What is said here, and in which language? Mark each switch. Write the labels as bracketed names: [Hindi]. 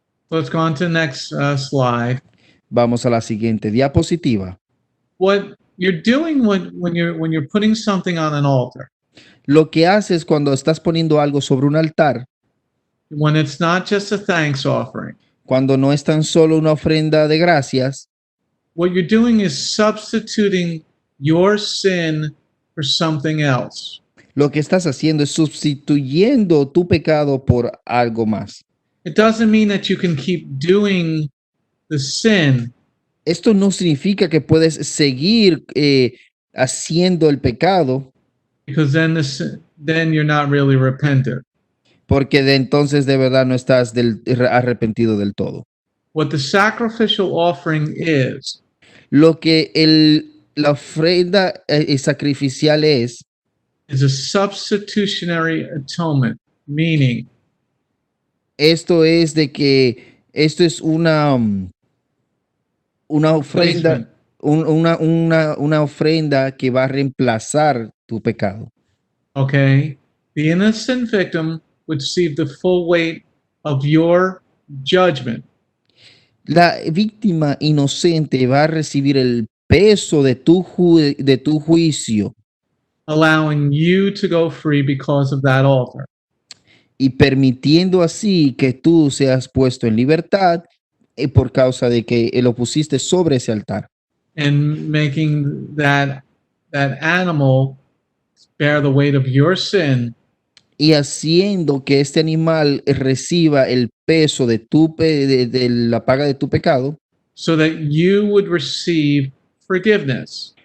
[English] Let's go on to the next slide. [Spanish] Vamos a la siguiente diapositiva. [English] What you're doing when you're putting something on an altar, [Spanish] Lo que haces cuando estás poniendo algo sobre un altar, [English] when it's not just a thanks offering, [Spanish] cuando no es tan solo una ofrenda de gracias, [English] what you're doing is substituting your sin for something else. [Spanish] lo que estás haciendo es sustituyendo tu pecado por algo más. [English] It doesn't mean that you can keep doing the sin, [Spanish] Esto no significa que puedes seguir haciendo el pecado, [English] because then you're not really repentant. [Spanish] porque de entonces de verdad no estás arrepentido del todo. [English] What the sacrificial offering is [Spanish] Lo que la ofrenda sacrificial es [English] a substitutionary atonement, meaning [Spanish] esto es de que esto es una ofrenda, una ofrenda que va a reemplazar tu pecado. [English] okay, the innocent victim would receive the full weight of your judgment, [Spanish] La víctima inocente va a recibir el peso de tu juicio [English] allowing you to go free because of that altar. [Spanish] y permitiendo así que tú seas puesto en libertad por causa de que lo pusiste sobre ese altar. [English] And making that animal bear the weight of your sin, [Spanish] Y haciendo que este animal reciba el peso de la paga de tu pecado, [English] so that you would receive forgiveness.